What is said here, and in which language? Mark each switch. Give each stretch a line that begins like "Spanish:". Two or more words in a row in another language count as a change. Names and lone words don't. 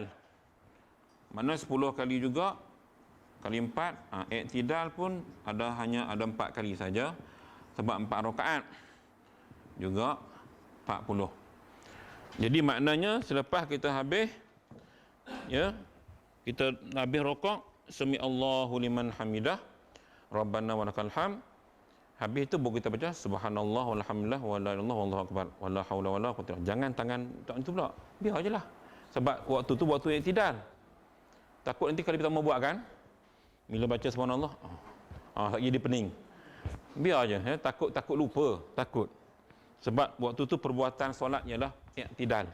Malay: Mana 10 kali juga kali 4, i'tidal pun hanya ada 4 kali saja. Sebab 4 rakaat juga 40. Jadi maknanya selepas kita habis, ya, kita habis rokok,
Arabic: سمع الله لمن حمده, ربنا ولك الحمد.
Malay: Habis itu baru kita baca
Arabic: سبحان الله والحمد لله ولا إله إلا الله والله أكبر ولا حول ولا قوة.
Malay: Jangan tangan tak itu pula. Biar ajalah. Sebab waktu tu waktu i'tidal. Takut nanti kalau kita mau buat kan, bila baca subhanallah, tak jadi pening. Biar aja, ya, takut lupa, takut. Sebab waktu tu perbuatan solat ialah i'tidal.